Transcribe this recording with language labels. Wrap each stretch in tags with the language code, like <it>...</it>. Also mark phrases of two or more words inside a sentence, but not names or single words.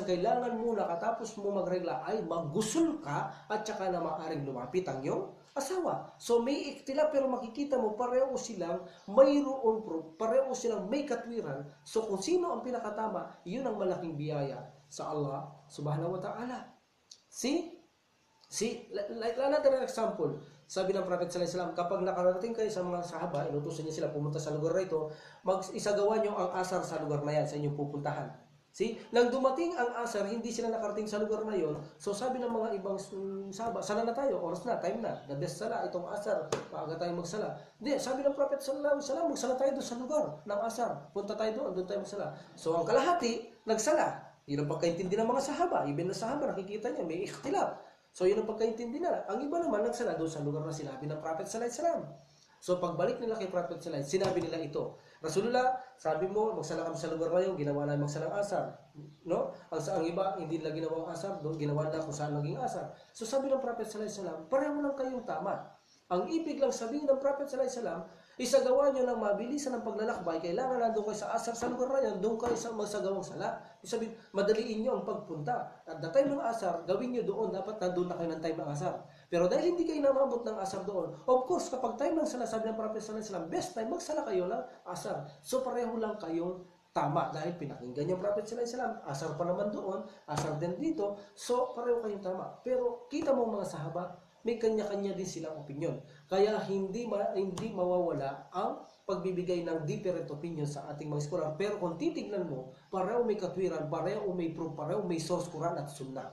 <tl>Kailangan muna, katapos mo magregla, ay maggusul ka at saka na maaaring lumapit ang iyong asawa. So may iktila pero makikita mo pareho silang mayroon proof, pareho silang may katwiran. So kung sino ang pinakatama, yun ang malaking biyaya sa Allah</tl> <ar>سبحانه وتعالى.</ar> <en>See, like another example.</en> <tl>Sabi ng Prophet</tl> <ar>صلى الله عليه وسلم,</ar> <tl>kapag nakarating kayo sa mga sahaba, inutusan niya sila pumunta sa lugar na ito, isagawa niyo ang asar sa lugar na yan, sa inyong pupuntahan.</tl> <en>See?</en> <tl>Nang dumating ang asar, hindi sila nakarating sa lugar na yon. So sabi ng mga ibang sahaba, sala na tayo, oras na, time na.</tl> <en>The best</en> <tl>sala, itong asar, maaga tayong magsala. Hindi, sabi ng Prophet</tl> <ar>صلى الله عليه وسلم,</ar> <tl>magsala tayo doon sa lugar ng asar. Punta tayo doon tayo magsala. So ang kalahati, nagsala. Yun ang pagkaintindi ng mga sahaba. Ibig na sahaba, nakikita niya, may ikhtilaf. So yun ang pagkaintindi nila. Ang iba naman, nagsala doon sa lugar na sinabi ng Prophet</tl> <ar>صلى الله عليه وسلم.</ar> <tl>So pagbalik nila kay Prophet</tl> <ar>صلى الله عليه وسلم,</ar> <tl>sinabi nila ito. Rasulullah, sabi mo, magsala kami sa lugar na yun, ginawa na magsalang asar.</tl> <en>No?</en> <tl>Ang iba, hindi nila ginawang asar, doon ginawa na kung saan naging asar. So sabi ng Prophet</tl> <ar>صلى الله عليه وسلم,</ar> <tl>pareho lang kayong tama. Ang ibig lang sabihin ng Prophet</tl> <ar>صلى الله عليه وسلم,</ar> <tl>isagawa nyo lang mabilisan ng paglalakbay, kailangan nandun kayo sa asar sa lugar na yan, doon kayo sa magsagawang sala. Ibig sabihin, madaliin nyo ang pagpunta.</tl> <en>At the time</en> <tl>ng asar, gawin nyo doon, dapat nandun na kayo ng time ng asar. Pero dahil hindi kayo namabot ng asar doon,</tl> <en>of course,</en> <tl>kapag time ng sala, sabi ng Prophet</tl> <ar>صلى الله عليه وسلم,</ar> <en>best time,</en> <tl>magsala kayo ng asar. So pareho lang kayong tama dahil pinakinggan yung Prophet</tl> <ar>صلى الله عليه وسلم.</ar> <tl>Asar pa naman doon, asar din dito. So, pareho kayong tama. Pero kita mo mga sahaba, may kanya-kanya din silang opinion. Kaya hindi mawawala ang pagbibigay ng</tl> <en>different opinion</en> <tl>sa ating mga scholar. Pero kung titignan mo, pareho may katwiran, pareho may proof, pareho may source, Quran at Sunnah.</tl>